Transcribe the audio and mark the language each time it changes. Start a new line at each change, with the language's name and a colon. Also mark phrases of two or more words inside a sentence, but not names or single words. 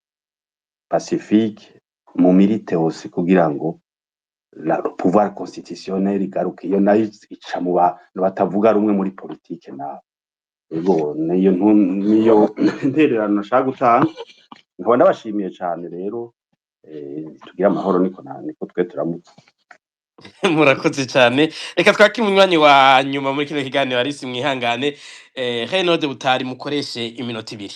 Rundi: Pacifique mu milite hose kugira ngo
French: le pouvoir constitutionnel
Rundi: igaruke iyo nayo ica mu batavuga rumwe muri politique nawe ego niyo ntererano nashaka gutanga nkaba ndabashimiye cyane rero tugira amahoro niko twe turamutse murakoze cyane reka twake umunywanyi wa nyuma muri kino kiganiro arisi mwihangane Renaud Butari mukoreshe iminota 2